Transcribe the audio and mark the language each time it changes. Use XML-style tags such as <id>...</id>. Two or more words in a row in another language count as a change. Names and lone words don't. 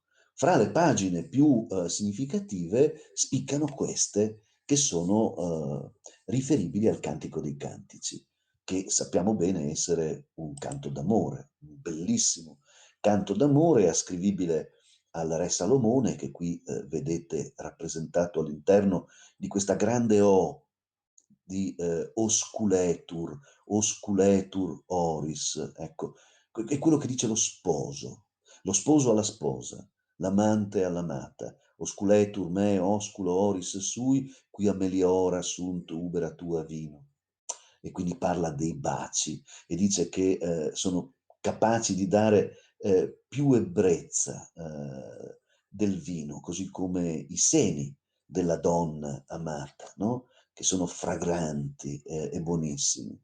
<it>Fra le pagine più significative spiccano queste che sono riferibili al Cantico dei Cantici, che sappiamo bene essere un canto d'amore, un bellissimo canto d'amore ascrivibile al re Salomone, che qui vedete rappresentato all'interno di questa grande O di</it> <la>osculetur oris,</la> <it>ecco, è quello che dice lo sposo alla sposa, l'amante all'amata,</it> <la>osculetur me osculo oris sui, qui meliora sunt ubera tua vino.</la> <it>E quindi parla dei baci e dice che sono capaci di dare più ebbrezza del vino, così come i seni della donna amata, no? Che sono fragranti e buonissimi.</it>